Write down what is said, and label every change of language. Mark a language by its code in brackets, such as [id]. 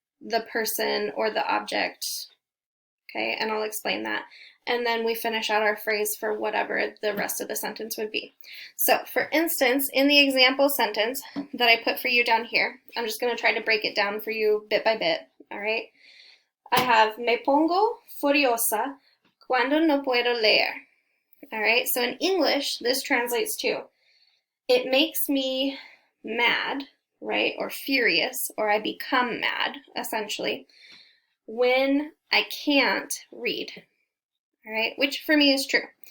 [en] the person or the object, okay? And I'll explain that. And then we finish out our phrase for whatever the rest of the sentence would be. So for instance, in the example sentence that I put for you down here, I'm just going to try to break it down for you bit by bit, all right? I have [es] me pongo furiosa cuando no puedo leer. [en] All right, so in English, this translates to, it makes me mad, right, or furious, or I become mad, essentially, when I can't read, all right, which for me is true.